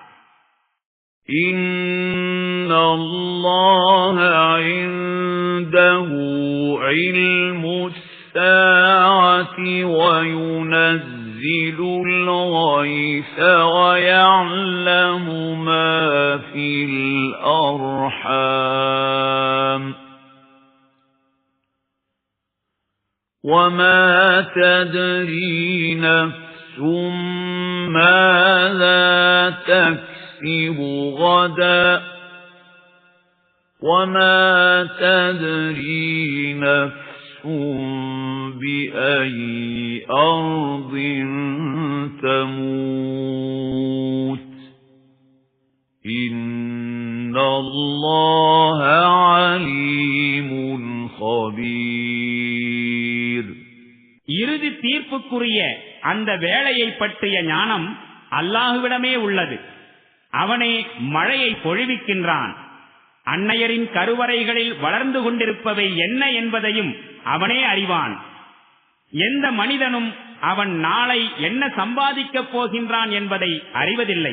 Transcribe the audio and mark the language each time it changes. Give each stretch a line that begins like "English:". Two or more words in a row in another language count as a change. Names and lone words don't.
Arabic: إن الله عنده علم الساعة وينزل الغيث ويعلم ما في அர்ஹாம் وَمَا تَدْرِي نَفْسٌ مَاذَا تَكْسِبُ غَدًا وَمَا تَدْرِي نَفْسٌ بِأَيِّ أَرْضٍ تَمُوتُ إِنَّ اللَّهَ عَلِيمٌ خَبِيرٌ.
Tamil: இறுதி தீர்ப்புக்குரிய அந்த வேளையை பற்றிய ஞானம் அல்லாஹுவிடமே உள்ளது. அவனே மழையை பொழிவிக்கின்றான். அன்னையரின் கருவறைகளில் வளர்ந்து கொண்டிருப்பவை என்ன என்பதையும் அவனே அறிவான். எந்த மனிதனும் அவன் நாளை என்ன சம்பாதிக்கப் போகின்றான் என்பதை அறிவதில்லை.